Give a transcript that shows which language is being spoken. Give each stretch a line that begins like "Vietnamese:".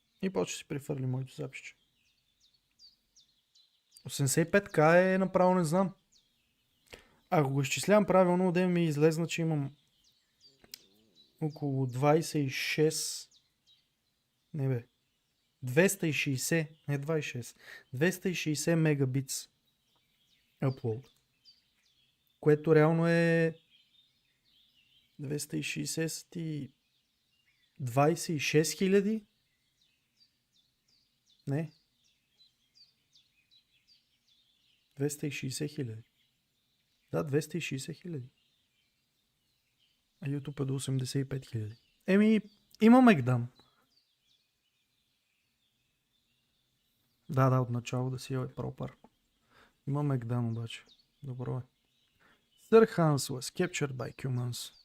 Bulgarian: И почва си префърли моето записче. 85к е направо не знам. Ако го изчислявам правилно, да ми излезна, че имам около 26... Не бе. 260, не 26. 260 мегабитс upload. Което реално е 260 и 26 000? Не. 260 000. Да, 260 000. А YouTube е до 85 000. Еми, имаме гдам. Да, от начало да си е пропър. Имаме гдам обаче. Добро е.
English: Sir Hans was captured by humans.